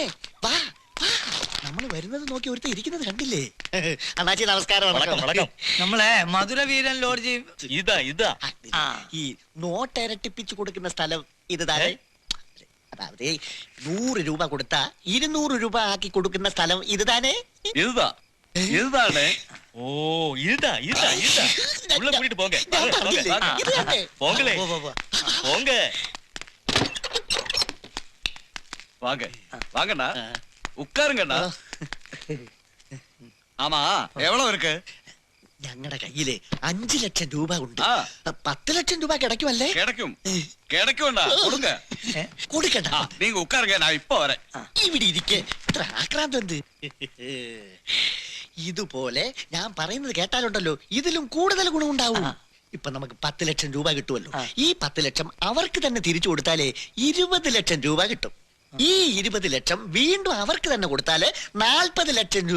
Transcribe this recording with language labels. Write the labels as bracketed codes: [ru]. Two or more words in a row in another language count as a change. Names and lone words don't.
[ml] വാ, നമ്മൾ വരുന്നത് നോക്കി ഒരുത്ത ഇരിക്കുന്നത് കണ്ടില്ലേ? അണ്ണാച്ചി നമസ്കാരം. നമ്മളെ മധുരവീരൻ ലോഡ്ജ് ഇതാ. ഈ നോട്ട് ഇരട്ടിപ്പിച്ചു കൊടുക്കുന്ന സ്ഥലം [ta] இது தானே? [ml] അതായത് 100 രൂപ കൊടുത്താ 200 രൂപ ആക്കി കൊടുക്കുന്ന സ്ഥലം [ta] இது தானே? இதுதானே? ஓ, இதுதா. உள்ள கூட்டிட்டு போங்க. போங்களே. போங்க. வாங்கண்ணா, உட்காருங்கண்ணா. ஆமா, எவ்வளவு இருக்கு? [ml] ഞങ്ങളുടെ കയ്യില് 5 ലക്ഷം രൂപ ഉണ്ട്. 10 ലക്ഷം രൂപ കിടക്കുമല്ലേ? കിടക്കുണ്ടാ. കൊടുക്ക. കൊടുക്കണ്ട, [ta] நீங்க உட்காருங்க, நான் இப்ப வரேன். [ml] ഇവിടെ ഇരിക്കേ. ഇത്ര ആക്രാന്തം എന്ത്? ഇതുപോലെ ഞാൻ പറയുന്നത് കേട്ടാലുണ്ടല്ലോ, ഇതിലും കൂടുതൽ ഗുണമുണ്ടാവും. ഇപ്പൊ നമുക്ക് 10 ലക്ഷം രൂപ കിട്ടുമല്ലോ. ഈ 10 ലക്ഷം അവർക്ക് തന്നെ തിരിച്ചു കൊടുത്താലേ 20 ലക്ഷം രൂപ കിട്ടും. ഈ 20 ലക്ഷം വീണ്ടും അവർക്ക് തന്നെ കൊടുത്താല് 40 ലക്ഷം രൂപ